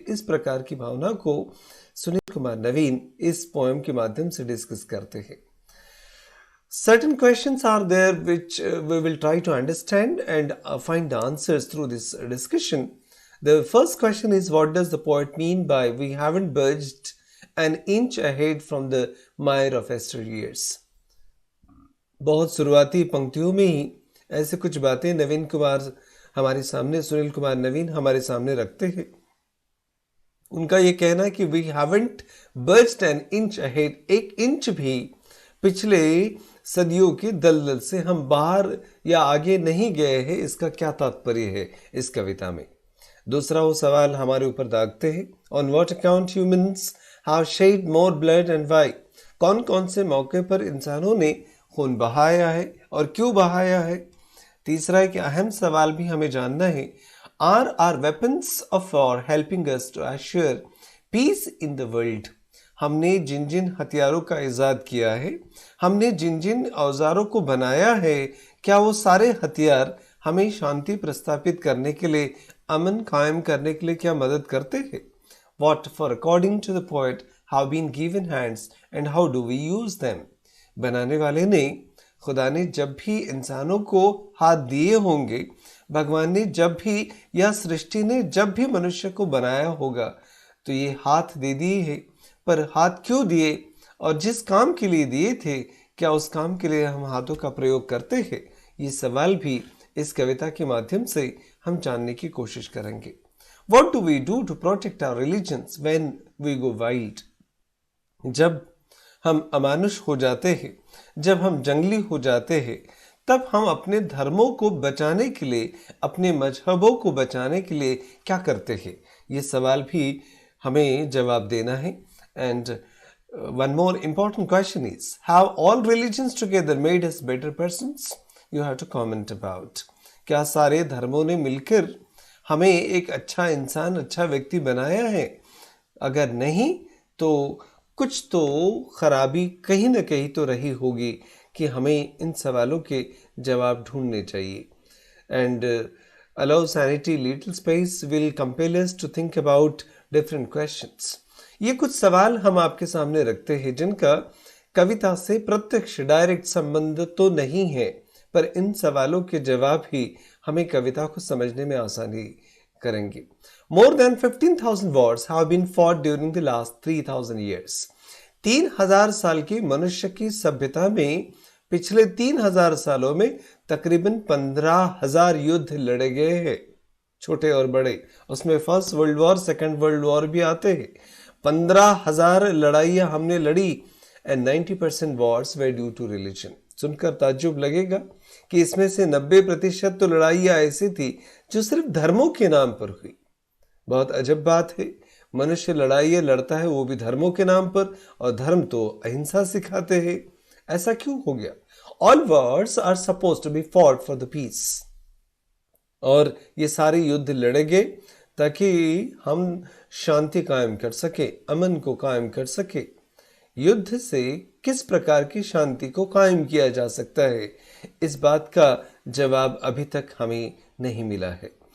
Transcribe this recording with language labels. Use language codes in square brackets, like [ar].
[hi] इस प्रकार की भावना को सुनील कुमार नवीन इस पोएम के माध्यम से डिस्कस करते हैं। [en] Certain questions are there which we will try to understand and find the answers through this discussion. The first question is, what does the poet mean by "we haven't budged an inch ahead from the mire of yesteryears"? [hi] बहुत शुरुआती पंक्तियों में ही ऐसे कुछ बातें नवीन कुमार हमारे सामने, सुनील कुमार नवीन हमारे सामने रखते हैं। उनका ये कहना है कि [en] we haven't burst an inch ahead, [hi] एक इंच भी पिछले सदियों की दलदल से हम बाहर या आगे नहीं गए हैं। इसका क्या तात्पर्य है इस कविता में? दूसरा वो सवाल हमारे ऊपर दागते हैं, [en] on what account humans have shed more blood and why, [hi] कौन कौन से मौके पर इंसानों ने खून बहाया है और क्यों बहाया है। तीसरा एक अहम सवाल भी हमें जानना है, [en] are are weapons of war helping us to assure peace in the world, [hi] हमने जिन जिन हथियारों का इजाद किया है, हमने जिन जिन औजारों को बनाया है, क्या वो सारे हथियार हमें शांति प्रस्तापित करने के लिए, अमन कायम करने के लिए क्या मदद करते हैं? [en] What for according to the poet have been given hands and how do we use them? [hi] बनाने वाले ने, खुदा ने जब भी इंसानों को हाथ दिए होंगे, भगवान ने जब भी या सृष्टि ने जब भी मनुष्य को बनाया होगा तो ये हाथ दे दिए है, पर हाथ क्यों दिए और जिस काम के लिए दिए थे क्या उस काम के लिए हम हाथों का प्रयोग करते हैं? ये सवाल भी इस कविता के माध्यम से हम जानने की कोशिश करेंगे। [en] What do we do to protect our religions when we go wild? [hi] जब हम अमानुष हो जाते हैं, जब हम जंगली हो जाते हैं, तब हम अपने धर्मों को बचाने के लिए, अपने मजहबों को बचाने के लिए क्या करते हैं? ये सवाल भी हमें जवाब देना है। [en] And one more important question is, have all religions together made us better persons? You have to comment about. [hi] क्या सारे धर्मों ने मिलकर हमें एक अच्छा इंसान, अच्छा व्यक्ति बनाया है? अगर नहीं तो कुछ तो खराबी कहीं ना कहीं तो रही होगी कि हमें इन सवालों के जवाब ढूंढने चाहिए। [en] And allow sanity little space will compel us to think about different questions. [hi] ये कुछ सवाल हम आपके सामने रखते हैं जिनका कविता से प्रत्यक्ष डायरेक्ट संबंध तो नहीं है, पर इन सवालों के जवाब ही हमें कविता को समझने में आसानी करेंगे। [en] More than 15,000 wars have been fought during the last 3,000 years. [hi] 3,000 साल की मनुष्य की सभ्यता में पिछले 3,000 सालों में तकरीबन 15,000 युद्ध लड़े गए हैं, छोटे और बड़े। उसमें first world war, second world war भी आते हैं। 15,000 लड़ाइयाँ हमने लड़ी [en] and 90% wars were due to religion. [hi] सुनकर ताज्जुब लगेगा कि इसमें से 90% तो लड़ाइयाँ ऐसी थी जो सिर्फ धर्मों के नाम पर हुई। बहुत अजब बात है, मनुष्य लड़ाइयाँ लड़ता है वो भी धर्मों के नाम पर, और धर्म तो अहिंसा सिखाते हैं। ऐसा क्यों हो गया? [en] All wars are supposed to be fought for the peace. [hi] और ये सारे युद्ध लड़े गए ताकि हम शांति कायम कर सके, अमन को कायम कर सके। युद्ध से किस प्रकार की शांति को कायम किया जा सकता है, इस बात का जवाब अभी तक हमें नहीं मिला है।